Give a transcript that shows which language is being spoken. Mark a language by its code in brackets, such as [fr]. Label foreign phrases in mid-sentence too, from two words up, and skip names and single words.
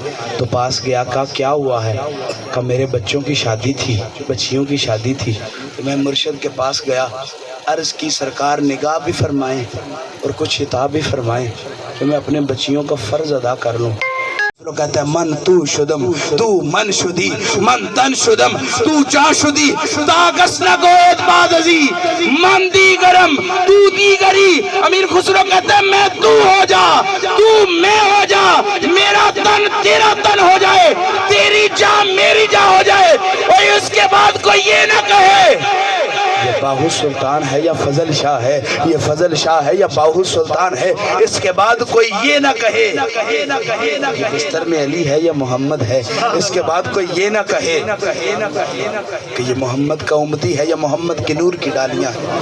[ur] تو پاس گیا، کہا کیا ہوا ہے؟ کہا میرے بچیوں کی شادی تھی تو میں مرشد کے پاس گیا، عرض کی سرکار نگاہ بھی فرمائیں اور کچھ خطاب بھی فرمائیں کہ میں اپنے بچیوں کا فرض ادا کر لوں۔ وہ کہتا ہے [fa] من تو شدم تو من شدی من تن شدم تو جا شدی تاگس نگوید بادزی من دیگرم تو دیگری۔ [ur] امیر خسرو کہتا ہے میں تو ہو جا، تو میں ہو جا، میرا تن تیرا تن ہو جائے، تیری جاں میری جاں ہو جائے، اور اس کے بعد کوئی یہ نہ کہے یہ باہو سلطان ہے یا فضل شاہ ہے، یہ فضل شاہ ہے یا باہو سلطان ہے، اس کے بعد کوئی یہ نہ کہے یہ بستر میں علی ہے یا محمد ہے، اس کے بعد کوئی یہ نہ کہے کہ یہ محمد کا امتی ہے یا محمد کی نور کی ڈالیاں ہیں۔